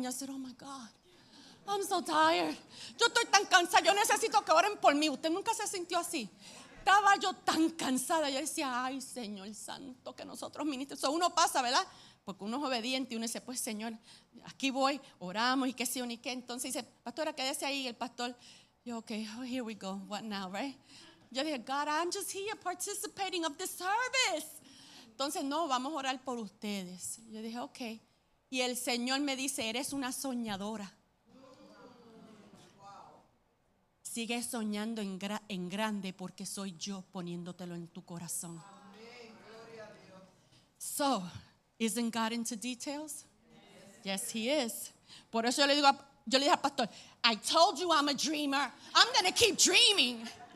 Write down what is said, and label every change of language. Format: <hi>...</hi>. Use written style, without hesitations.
<es>Y yo decía,</es> <en>oh my God, I'm so tired.</en> <es>Yo estoy tan cansada, yo necesito que oren por mí. ¿Usted nunca se sintió así? Estaba yo tan cansada. Yo decía, ay, Señor Santo, que nosotros ministros. Uno pasa, ¿verdad? Porque uno es obediente y uno dice, pues Señor, aquí voy, oramos y qué sí o ni qué. Entonces dice, pastora, quédese ahí. El pastor, yo,</es> <en>ok, oh, here we go. What now, right?</en> <es>Yo dije,</es> <en>God, I'm just here participating of the service.</en> <es>Entonces, no, vamos a orar por ustedes. Yo dije, ok. Y el Señor me dice, eres una soñadora. Sigue soñando en grande, porque soy yo poniéndotelo en tu corazón.</es> <en>So, isn't God into details? Yes, He is.</en> <es>Por eso yo le dije al pastor,</es> <en>I told you I'm a dreamer. I'm going to keep dreaming.</en>